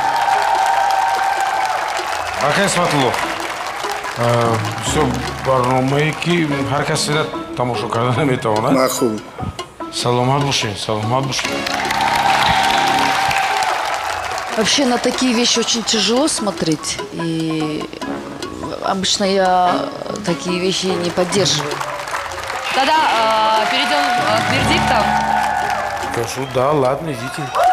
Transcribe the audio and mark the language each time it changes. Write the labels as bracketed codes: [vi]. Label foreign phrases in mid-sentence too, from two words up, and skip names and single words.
[tg] Ака Исматулло. Все барномаи ҳар касе тамошо карда наметавонад. Махуб. Саломат бошед, саломат бошед. [ru] Вообще на такие вещи очень тяжело смотреть. И обычно я такие вещи не поддерживаю. Тогда перейдем к вердиктам. Скажу, да, ладно, идите.